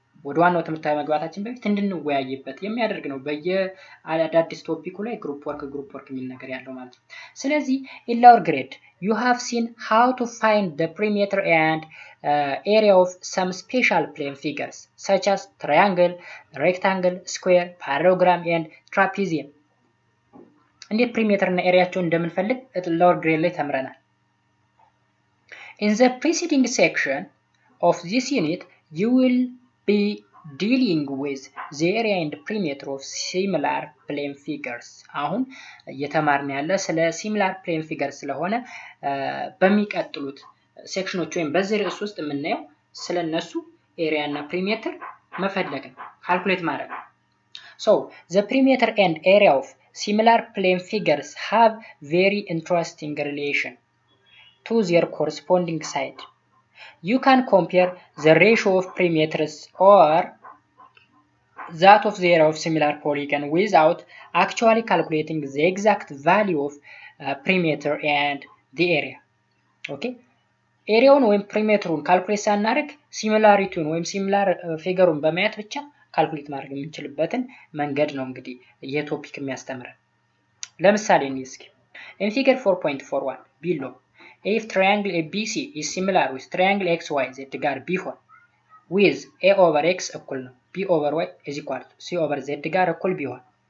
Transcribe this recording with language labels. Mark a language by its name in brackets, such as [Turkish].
[Amharic] ወደ ዋናው ትምህርታዊ መግባታችን በፊት እንድንወያይበት የሚያደርግ ነው። በየአዳዲስ ቶፒኩ ላይ ግሩፕ ወርክ የሚል ነገር ያለው ማለት ነው። ስለዚህ [English] in lower grade you have seen how to find the perimeter and area of some special plane figures such as triangle, rectangle, square, parallelogram and trapezium. [Amharic] እንዴት ፕሪሜትር እና ኤሪያቸውን እንደምንፈልግ [English] lower grade [Amharic] ላይ ተምረናል። [English] In the preceding section of this unit you will be dealing with the area and perimeter of similar plane figures. [Amharic] አሁን እየተማርን ያለ ስለ similar plane figures ስለሆነ በሚቀጥሉት ሴክሽኖች ወይም በዚህ ርዕስ ውስጥ የምናየው ስለነሱ ኤሪያ እና ፕሪሜትር መፈለግ ነው፣ ካልኩሌት ማድረግ ነው። [English] So the perimeter and area of similar plane figures have very interesting relation to their corresponding side. You can compare the ratio of perimeters or that of the area of similar polygon without actually calculating the exact value of perimeter and the area. Okay? [Amharic] ኤሪያውን ወይም ፕሪሜትሩን ካልኩሌት ሳናደርግ ሲሚላሪቲውን ወይም ሲሚላር ፊገሩን በማየት ብቻ ካልኩሌት ማድረግ የምንችልበትን መንገድ ነው እንግዲህ ይሄ ቶፒክ የሚያስተምረን። ለምሳሌ እንይ እስኪ [English] in figure 4.41 below if triangle ABC is similar with triangle XYZ [Amharic] ጋር ቢሆን [English] with A over X [Amharic] እኩል ነው [English] B over Y is equal to C over Z [Amharic] ጋር እኩል ቢሆን